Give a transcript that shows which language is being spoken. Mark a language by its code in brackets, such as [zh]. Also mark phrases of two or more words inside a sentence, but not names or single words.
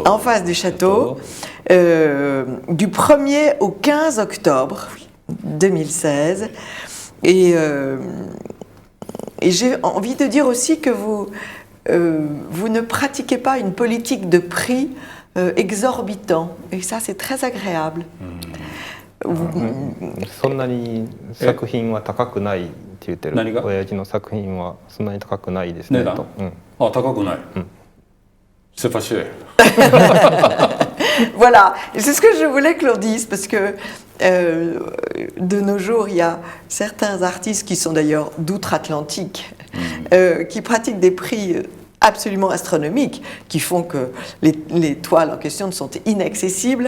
[fr] En face du château, du 1er au 15 octobre 2016. Et j'ai envie de dire aussi que vous ne pratiquez pas une politique de prix exorbitant. Et ça, c'est très agréable. [ja] そんなに作品は高くないって言ってる。何が？親父の作品はそんなに高くないですね。値段？と。あ、高くない。 [fr] C'est pas cher. Voilà, et c'est ce que je voulais que l'on dise, parce que de nos jours, il y a certains artistes qui sont d'ailleurs d'outre-Atlantique, qui pratiquent des prix absolument astronomiques, qui font que les toiles en question sont inaccessibles.